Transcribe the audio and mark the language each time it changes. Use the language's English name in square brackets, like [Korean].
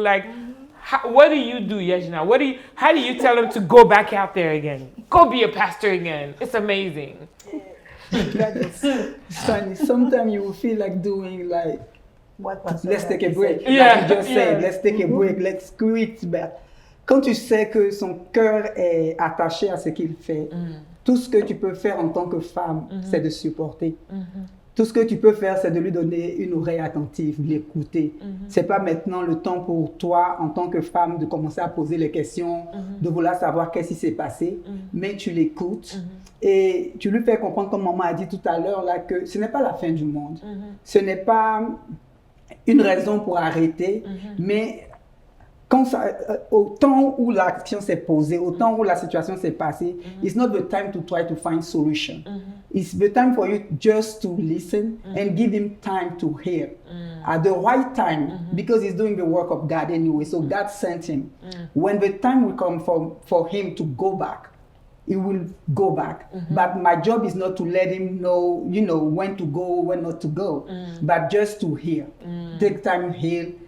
[English] Like, what do you do, Yejna? How do you tell them to go back out there again? Go be a pastor again. It's amazing. It's funny. Sometimes you will feel like doing like, let's take a break. Yeah. Like you just said, let's take a break, let's quit. [French] But quand tu sais que son cœur est attaché à ce qu'il fait, tout ce que tu peux faire en tant que femme, c'est de supporter. Tout ce que tu peux faire, c'est de lui donner une oreille attentive, l'écouter. C'est pas maintenant le temps pour toi, en tant que femme, de commencer à poser les questions, de vouloir savoir qu'est-ce qui s'est passé, mais tu l'écoutes et tu lui fais comprendre, comme maman a dit tout à l'heure, là, que ce n'est pas la fin du monde. Ce n'est pas une raison pour arrêter, mais quand au temps où l'action s'est posée, au temps où la situation s'est passée, [English] it's not the time to try to find solution. It's the time for you just to listen and give him time to hear at the right time, because he's doing the work of God anyway. So God sent him. When the time will come for him to go back, he will go back. But my job is not to let him know, when to go, when not to go, but just to hear. Take time, hear,